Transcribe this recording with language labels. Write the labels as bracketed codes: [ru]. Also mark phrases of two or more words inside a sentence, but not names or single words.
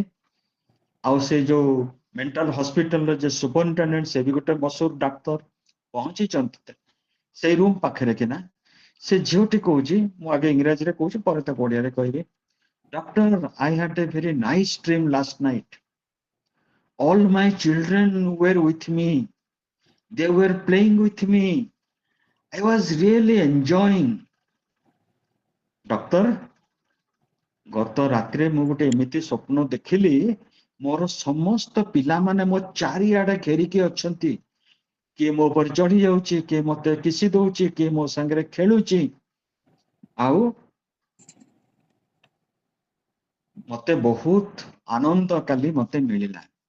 [or] ଆଉ ସେ ଯୋଉ [en] mental hospital [or] ଯେ ସୁପରିଟେଣ୍ଡେଣ୍ଟ, ସେ ବି ଗୋଟେ ମଶହୁର ଡାକ୍ତର, ପହଞ୍ଚିଛନ୍ତି ସେଇ ରୁମ୍ ପାଖରେ କିନା ସେ ଝିଅଟି କହୁଛି, ମୁଁ ଆଗେ ଇଂରାଜୀରେ କହୁଛି ପରେ ତାକୁ ଓଡ଼ିଆରେ କହିବି, [en] doctor I had a very nice dream last night, all my children were with me, they were playing with me, I was really enjoying. [or] ଡକ୍ଟର, ଗତ ରାତିରେ ମୁଁ ଗୋଟେ ଏମିତି ସ୍ୱପ୍ନ ଦେଖିଲି, ମୋର ସମସ୍ତ ପିଲାମାନେ ମୋ ଚାରିଆଡେ ଘେରିକି ଅଛନ୍ତି, କିଏ ମୋ ଉପରେ ଚଢି ଯାଉଛି, କିଏ ମତେ କିସି ଦଉଛି, କିଏ ମୋ ସାଙ୍ଗରେ ଖେଳୁଛି, ଆଉ ମତେ ବହୁତ ଆନନ୍ଦ କାଲି ମତେ ମିଳିଲା।